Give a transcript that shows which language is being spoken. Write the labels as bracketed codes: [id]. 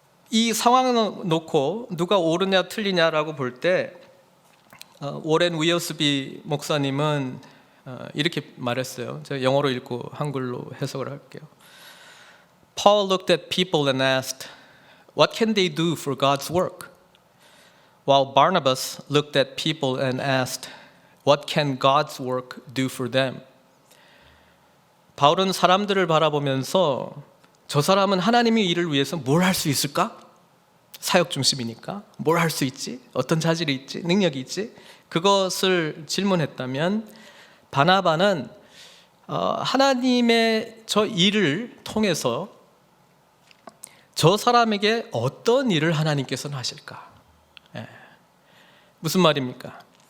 [ko] 이 상황을 놓고 누가 옳으냐 틀리냐라고 볼 때 오렌 위어스비 목사님은 이렇게 말했어요. 제가 영어로 읽고 한글로 해석을 할게요. [en] Paul looked at people and asked, "What can they do for God's work?" While Barnabas looked at people and asked, "What can God's work do for them?" [ko] 바울은 사람들을 바라보면서 저 사람은 하나님의 일을 위해서 뭘 할 수 있을까? 사역 중심이니까 뭘 할 수 있지? 어떤 자질이 있지? 능력이 있지? 그것을 질문했다면 바나바는 하나님의 저 일을 통해서 저 사람에게 어떤 일을 하나님께서는 하실까? 무슨 말입니까?